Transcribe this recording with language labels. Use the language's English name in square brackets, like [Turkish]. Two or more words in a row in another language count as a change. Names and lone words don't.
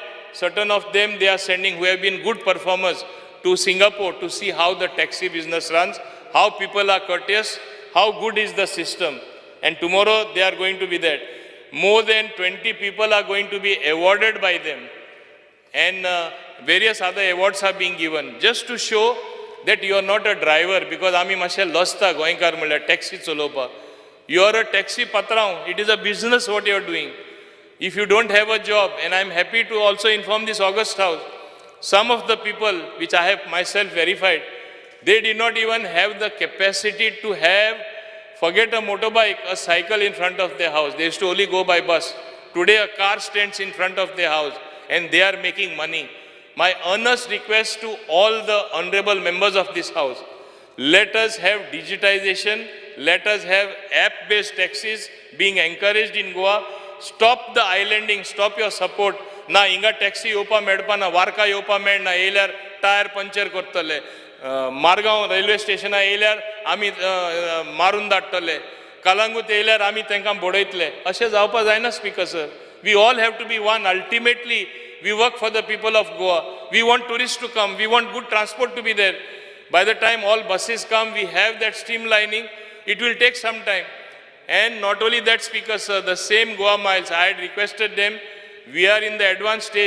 [English] Certain of them they are sending who have been good performers to Singapore to see how the taxi business runs, how people are courteous, how good is the system. And tomorrow they are going to be there. More than 20 people are going to be awarded by them. And various other awards are being given just to show that you are not a driver, because [Konkani] आमी मातशे लसता गोंयकार म्हणल्यार टॅक्सी चलोवपाक. [English] You are a taxi patrao. It is a business what you are doing. If you don't have a job, and I am happy to also inform this August House, some of the people which I have myself verified, they did not even have the capacity to have, forget a motorbike, a cycle in front of their house. They used to only go by bus. Today a car stands in front of their house and they are making money. My earnest request to all the honorable members of this house, let us have digitization, let us have app-based taxis being encouraged in Goa. Stop the islanding, stop your support. [Konkani] Na inga taxi yopa medpa, na warka yopa med, na eilyar [English] tire puncture [Konkani] kortale. Margaon railway station eilyar ami marun dattale. Kalangut eilyar ami tenkam bodaitle. Ashe जावपा जायना, [English] Speaker sir. We all have to be one. Ultimately, we work for the people of Goa. We want tourists to come. We want good transport to be there. By the time all buses come, we have that streamlining. It will take some time. And not only that, Speaker sir, the same Goa Miles, I had requested them, we are in the advanced stage.